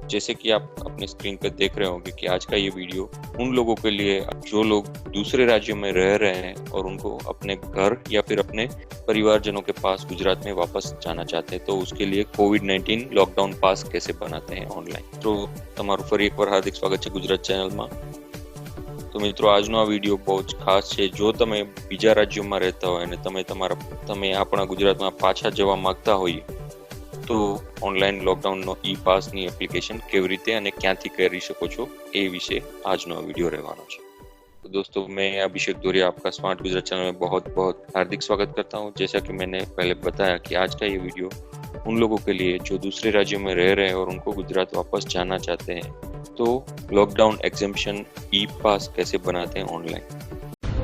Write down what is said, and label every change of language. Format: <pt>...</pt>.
<hi>जैसे कि आप अपने स्क्रीन पर देख रहे होंगे कि आज का ये वीडियो उन लोगों के लिए जो लोग दूसरे राज्यों में रह रहे हैं और उनको अपने घर या फिर अपने परिवारजनों के पास गुजरात में वापस जाना चाहते हैं, तो उसके लिए कोविड-19 लॉकडाउन पास कैसे बनाते हैं ऑनलाइन।</hi> <gu>तो તમારું ફરી એકવાર હાર્દિક સ્વાગત છે ગુજરાત ચેનલમાં। તો મિત્રો આજનો આ વિડીયો બહુ જ ખાસ છે। જો તમે બીજા રાજ્યોમાં રહેતા હોય અને તમે આપણા ગુજરાતમાં પાછા જવા માંગતા હોઈએ તો ઓનલાઈન લોકડાઉનનો ઈ પાસની એપ્લિકેશન કેવી રીતે અને ક્યાંથી કરી શકો છો એ વિશે આજનો વિડીયો રહેવાનો છે।</gu> <hi>तो दोस्तों मैं अभिषेक दोरिया आपका स्मार्ट गुजरात चैनल में बहुत बहुत हार्दिक स्वागत करता हूं। जैसा कि मैंने पहले बताया कि आज का ये वीडियो उन लोगों के लिए जो दूसरे राज्यों में रह रहे हैं और उनको गुजरात वापस जाना चाहते हैं, तो लॉकडाउन एग्जेम्पशन ई पास कैसे बनाते हैं ऑनलाइन।</hi>